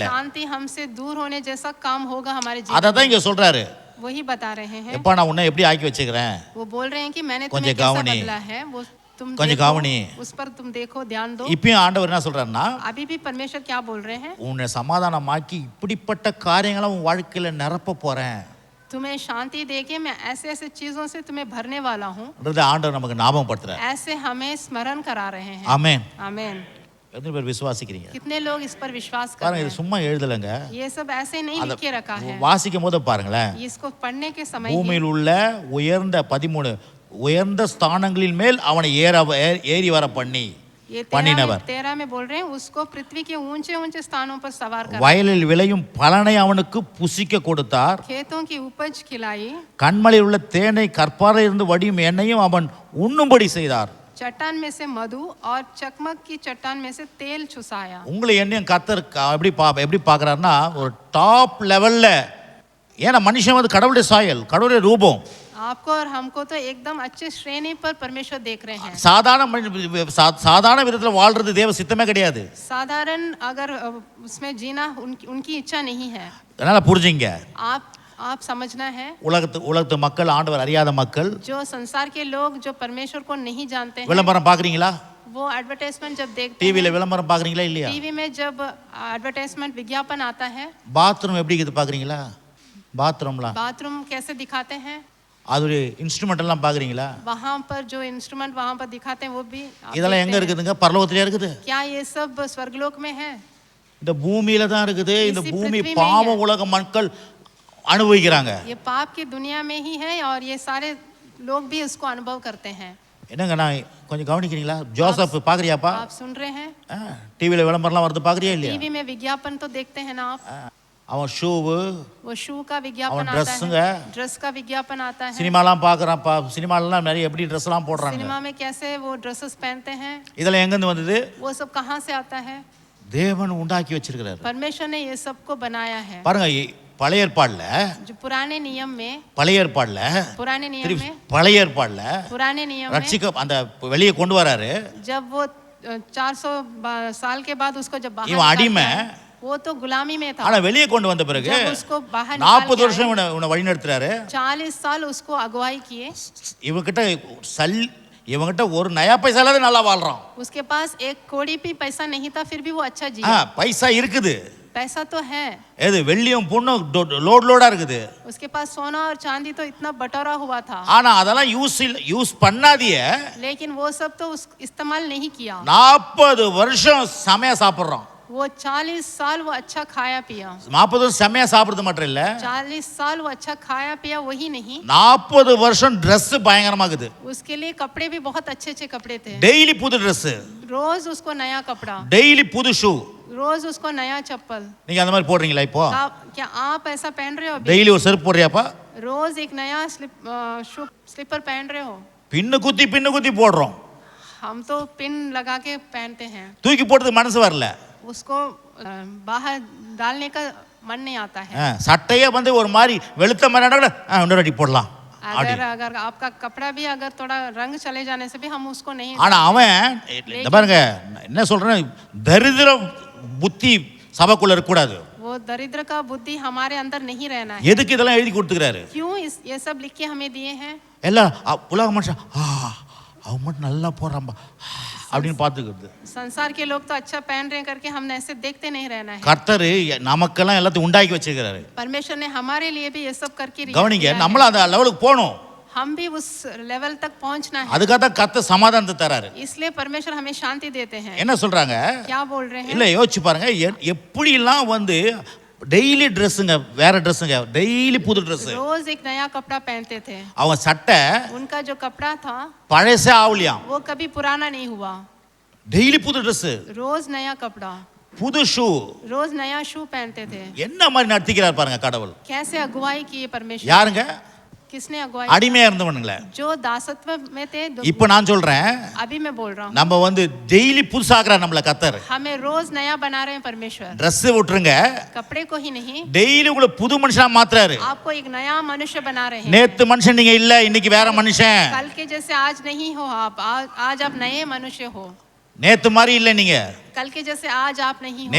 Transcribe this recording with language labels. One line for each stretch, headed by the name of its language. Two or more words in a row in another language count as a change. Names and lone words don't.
Hindi: शांति हमसे दूर होने जैसा काम होगा हमारे जीवन
Tamil: அதை தான் இங்க சொல்றாரு,
Hindi: में। वही बता रहे हैं,
Tamil: எப்பா நான் உன்னை எப்படி ஆக்கி வச்சுக்கிறேன்,
Hindi: वो बोल रहे हैं कि मैंने
Tamil: கொஞ்சம்
Hindi: तुम्हें कैसा
Tamil: கவனி.
Hindi: बदला है, वो तुम
Tamil: கொஞ்சம்
Hindi: देखो,
Tamil: கவனி.
Hindi: उस पर तुम देखो, ध्यान दो।
Tamil: இப்பயும் ஆண்டவர் என்ன சொல்றாருன்னா
Hindi: अभी भी परमेश्वर क्या बोल रहे हैं,
Tamil: உன்னை சமாதானமாக்கி இப்படிப்பட்ட காரியங்களை உன் வாழ்க்கையில நிரப்ப போறேன்.
Hindi: तुम्हें शांति देके मैं ऐसे ऐसे चीजों से तुम्हें भरने वाला हूँ।
Tamil: ஆண்டவர் நமக்கு ஞாபகப்படுத்துறார்.
Hindi: ऐसे हमें स्मरण करा रहे हैं।
Tamil: ஆமென்.
Hindi: आमेन।
Tamil: எத்தனை பேர் விசுவாசிக்கிறீங்க?
Hindi: कितने लोग इस पर विश्वास कर
Tamil: பாருங்க
Hindi: रहे
Tamil: இது
Hindi: हैं?
Tamil: சும்மா எழுதலங்க,
Hindi: ये सब ऐसे नहीं लिख के रखा है।
Tamil: வாசிக்கும் போது பாருங்களேன்,
Hindi: इसको पढ़ने के समय ही
Tamil: பூமியில் உள்ள உயர்ந்த 13 உயர்ந்த ஸ்தானங்களின் மேல் அவனை ஏறி வர பண்ணி
Hindi: ये
Tamil: பண்ணினவர்,
Hindi: 13 में बोल रहे हैं, उसको पृथ्वी के ऊंचे ऊंचे स्थानों पर सवार कर
Tamil: வயலில் விளையும் பலனை அவனுக்கு புசிக்க கொடுத்தார்,
Hindi: खेतों की उपज खिलाई,
Tamil: கண்மலையில் உள்ள தேனை கற்பாறை இருந்து வடியும் எண்ணெயும் அவன் உண்ணும்படி செய்தார்.
Hindi: चट्टान में से मधु और चकमक की चट्टान में से तेल चुसाया।
Tamil: உங்களை என்னையும் கர்த்தர் எப்படி பார்க்கறாருன்னா ஒரு
English: top level,
Tamil: ஏன்னா மனுஷன் வந்து கடவுளுடைய சாயல், கடவுளுடைய ரூபம்.
Hindi: आपको और हमको तो एकदम अच्छे श्रेणी पर परमेश्वर देख रहे हैं।
Tamil: சாதாரண விதத்தில் வாழ்றது தேவ சித்தமே கிடையாது.
Hindi: साधारण अगर उसमें जीना उनकी इच्छा नहीं है।
Tamil: அதனால புரிஞ்சுங்க,
Hindi: आप समझना है,
Tamil: உலகத்து மக்கள், ஆண்டவர் அறியாத மக்கள்,
Hindi: जो संसार के लोग जो परमेश्वर को नहीं जानते हैं,
Tamil: விளம்பரம் பாக்குறீங்களா?
Hindi: वो एडवर्टाइजमेंट जब देखते
Tamil: டிவில
Hindi: हैं,
Tamil: விளம்பரம் பாக்குறீங்களா இல்லையா?
Hindi: टीवी में जब एडवर्टाइजमेंट विज्ञापन आता है,
Tamil: பாத்ரூம் எப்படி இருக்குது பாக்குறீங்களா? பாத்ரூம்லாம்
Hindi: बाथरूम कैसे दिखाते हैं,
Tamil: அது ஒரு இன்ஸ்ட்ருமெண்ட் எல்லாம் பாக்குறீங்களா?
Hindi: वहाँ पर जो इंस्ट्रूमेंट वहाँ पर दिखाते हैं वो भी आप
Tamil: இதெல்லாம் எங்க
Hindi: देखते हैं।
Tamil: இருக்குதுங்க? பரலோகத்திலே இருக்குது.
Hindi: क्या ये सब स्वर्गलोक में है?
Tamil: இந்த பூமியில தான் இருக்குது. இந்த
Hindi: इसी
Tamil: பூமி
Hindi: पृथ्वी में
Tamil: பாவ
Hindi: ही है।
Tamil: உலக மக்கள் அனுபவிக்கிறாங்க.
Hindi: ये पाप की दुनिया में ही है और ये सारे लोग भी उसको अनुभव करते हैं।
Tamil: என்னங்க நான் கொஞ்சம் கவனிக்கிறீங்களா? ஜோசப் பாக்குறியாப்பா?
Hindi: आप सुन रहे हैं?
Tamil: டிவில விளம்பரம்லாம் வருது பாக்குறியா இல்லையா?
Hindi: टीवी में विज्ञापन तो देखते हैं ना आप?
Tamil: அவன் ஷூவு,
Hindi: वो शू का विज्ञापन और आता ड्रेसंग है, है। ड्रेस का विज्ञापन आता है।
Tamil: சினிமாலாம் பார்க்குறான்ப்பா, சினிமாலலாம் நிறைய எப்படி ட்ரெஸ்லாம் போடுறாங்க.
Hindi: सिनेमा में कैसे वो ड्रेसेस पहनते हैं,
Tamil: இதெல்லாம் எங்கேருந்து வந்தது?
Hindi: वो सब कहाँ से आता है?
Tamil: தேவன் உண்டாக்கி வச்சிருக்கிறார்.
Hindi: परमेश्वर ने ये सब को बनाया है।
Tamil: பாருங்க பழைய ஏற்பாடுல,
Hindi: जो पुराने नियम में,
Tamil: பழைய ஏற்பாடுல,
Hindi: पुराने नियम में,
Tamil: பழைய ஏற்பாடுல
Hindi: पुराने नियम में
Tamil: ரட்சிக்க அந்த வெளியே கொண்டு வராரு.
Hindi: जब वो 400 साल के बाद उसको जब बाहर
Tamil: இவன் அடிமை,
Hindi: निकालते हैं, वो तो गुलामी में था।
Tamil: ஆனா வெளியே கொண்டு வந்த பிறகு
Hindi: जब उसको बाहर
Tamil: 40 வருஷம் இவனை வழி நடத்துறாரு.
Hindi: 40 साल उसको अगुवाई किए।
Tamil: இவங்கிட்ட ஒரு
Hindi: नया पैसा
Tamil: இல்லாத நல்லா வாழ்றான்.
Hindi: उसके पास एक कोड़ी भी पैसा नहीं था, फिर भी वो अच्छा जिया।
Tamil: பைசா இருக்குது,
Hindi: पैसा तो है,
Tamil: எது வெள்ளியும் பொண்ணும் லோடா இருக்குது.
Hindi: उसके पास सोना और चांदी तो इतना बटोरा हुआ था,
Tamil: ஆனா அதெல்லாம் யூஸ் பண்ணாதிய
Hindi: लेकिन वो सब तो इस्तेमाल नहीं किया।
Tamil: 40 வருஷம் செமையா சாப்பிடுறான்.
Hindi: वो 40 साल वो अच्छा खाया पिया।
Tamil: 40 வருஷம் செமையா சாப்பிடுறது மட்டும் இல்ல,
Hindi: 40 साल वो अच्छा खाया पिया, वही नहीं,
Tamil: 40 வருஷம் Dress பயங்கரமாகுது.
Hindi: उसके लिए कपड़े भी बहुत अच्छे अच्छे कपड़े थे।
Tamil: டெய்லி புது Dress,
Hindi: रोज उसको नया कपड़ा,
Tamil: டெய்லி புது ஷூ.
Hindi: रोज उसको नया चप्पल।
Tamil: நீங்க அந்த மாதிரி போடுறீங்களா இப்போ?
Hindi: क्या आप ऐसा पहन रहे हो अभी?
Tamil: டெய்லி ஒரு செருப்பு போடுறியாப்பா?
Hindi: रोज एक नया स्लीपर पहन रहे हो?
Tamil: பின்னு குத்தி போடுறோம்.
Hindi: हम तो पिन लगा के पहनते हैं,
Tamil: தூக்கி போடுறதுக்கு மனசு வரல.
Hindi: उसको बाहर डालने का मन नहीं आता है।
Tamil: சட்டையே வந்து ஒரு மாதிரி வெளுத்த மாதிரி கூட இன்னொரு அடி போடலாம்.
Hindi: अगर अगर आपका कपड़ा भी अगर थोड़ा रंग चले जाने से भी हम उसको नहीं
Tamil: ஆனா அவன் இந்த பாருங்க என்ன சொல்றேன், தரித்திர புத்தி சபைக்குள்ள இருக்கக்கூடாது.
Hindi: वो दरिद्र का बुद्धि हमारे अंदर नहीं रहना है।
Tamil: எதுக்கு இதெல்லாம் எழுதி கொடுத்துக்கிறாரு?
Hindi: क्यों ये सब लिख के हमें दिए हैं?
Tamil: எல்லாம் உலக மனுஷன் அவன் மட்டும் நல்லா போறான்பா அப்படின்னு பார்த்துக்கிறது.
Hindi: संसार के लोग तो अच्छा पहन रहे हैं करके हमने ऐसे देखते नहीं रहना है।
Tamil: கர்த்தர் நமக்கெல்லாம் எல்லாத்தையும் உண்டாக்கி வச்சிருக்கிறாரு.
Hindi: परमेश्वर ने हमारे लिए भी ये सब करके
Tamil: கவனிங்க, நம்மள அந்த லெவலுக்கு போகணும்.
Hindi: हम भी उस लेवल तक पहुंचना है।
Tamil: அதுக்காக தான் கர்த்தர் சமாதானத்தை தராரு.
Hindi: इसलिए परमेश्वर हमें शांति देते हैं।
Tamil: என்ன சொல்றாங்க?
Hindi: क्या बोल रहे हैं?
Tamil: இல்ல யோசிச்சு பாருங்க, எப்படிலாம் வந்து டெய்லி ட்ரெஸ்ஸுங்க, வேற ட்ரெஸ்ஸுங்க, டெய்லி புது ட்ரெஸ்.
Hindi: रोज एक नया कपड़ा पहनते थे।
Tamil: அவன் சட்டை
Hindi: उनका जो कपड़ा था
Tamil: பழசே ஆவலியாம்,
Hindi: वो कभी पुराना नहीं हुआ।
Tamil: டெய்லி புது ட்ரெஸ்,
Hindi: रोज नया कपड़ा,
Tamil: புது ஷூ.
Hindi: रोज नया शू पहनते थे।
Tamil: என்ன மாதிரி நடத்திக்கிறார் பாருங்க கடவுள்.
Hindi: कैसे अगुवाई की परमेश्वर?
Tamil: யாருங்க?
Hindi: किसने अगुवाई?
Tamil: அடிமையா இருந்தவனுங்களே.
Hindi: जो दासत्व में थे।
Tamil: இப்போ நான் சொல்றேன்,
Hindi: अभी मैं बोल रहा हूँ,
Tamil: நம்ம வந்து டெய்லி புதுசாக்குறார் நம்மள கர்த்தர்.
Hindi: हमें रोज नया बना रहे हैं परमेश्वर।
Tamil: ட்ரெஸ் விட்டுருங்க,
Hindi: कपड़े को ही नहीं,
Tamil: டெய்லி உங்களை புது மனுஷனா மாத்துறாரு.
Hindi: आपको एक नया मनुष्य बना रहे हैं।
Tamil: நேத்து மனுஷன் நீங்க இல்ல, இன்னைக்கு வேற மனுஷன்.
Hindi: कल के जैसे आज नहीं हो आप, आज आप नए मनुष्य हो।
Tamil: நேத்து மாதிரி இல்ல நீங்க.
Hindi: कल के जैसे आज आप नहीं हो।